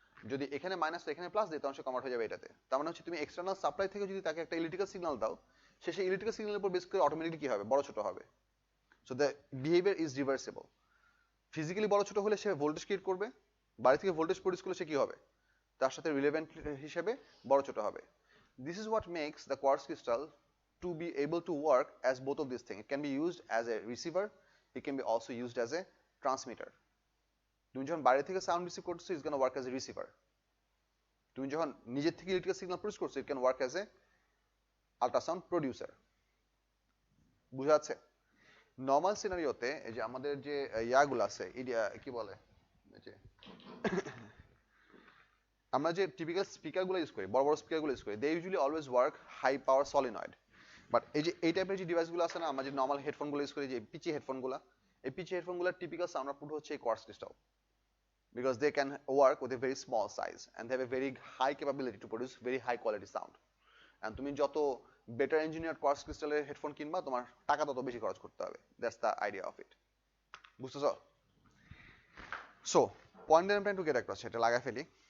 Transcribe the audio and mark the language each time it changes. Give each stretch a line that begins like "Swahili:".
Bangla: যদি এখানে মাইনাস এখানে প্লাস দিই, তখন সে কনভার্ট হয়ে যাবে এটাতে। তার মানে হচ্ছে তুমি এক্সটার্নাল সাপ্লাই থেকে যদি তাকে একটা ইলেকট্রিক্যাল সিগন্যাল দাও, সে সেই ইলেকট্রিক্যাল সিগন্যালের উপর বেস করে অটোমেটিকলি কি হবে, বড় ছোট হবে। So the behaviour is reversible. Physically বড় ছোট হলে সে ভোল্টেজ ক্রিয়েট করবে, বাইরে থেকে ভোল্টেজ প্রডিউস করলে সে কি হবে, তার সাথে রিলেভেন্ট হিসেবে বড় ছোট হবে।
English: This is what makes the quartz crystal to be able to work as both of these things. It can be used as a receiver, it can be also used as a transmitter.
Bangla: তুমি যখন বাইরে থেকে sound receive করছো
English: It's gonna work as a receiver.
Bangla: তুমি যখন নিজের থেকে electrical signal produce করছো
English: It can work as a ultrasound producer.
Bangla: বুঝা যাচ্ছে? নর্মাল সিনারিওতে এই যে আমাদের যে ইয়াগুলো আছে কি বলে যে আমরা যে টিপিক্যাল স্পিকারগুলো ইউজ করি, বড় বড় স্পিকারগুলো ইউজ করি,
English: They usually always work high power solenoid.
Bangla: But এই যে এই টাইপের যে ডিভাইসগুলো আছে না, আমরা যে নর্মাল হেডফোনগুলো ইউজ করি, যে পিচি হেডফোনগুলো, এই পিচি হেডফোনগুলোর টিপিক্যাল সাউন্ড আউটপুট হচ্ছে এই quartz crystal,
English: because they can work with a very small size and they have a very high capability to produce very high quality sound.
Bangla: And তুমি যত better engineered quartz ক্রিস্টালের headphone কিনবা তোমার টাকা তত বেশি খরচ করতে হবে।
English: That's the idea of it.
Bangla: বুঝতেছো?
English: So point that I'm trying to get across,
Bangla: এটা লাগাই ফেলি।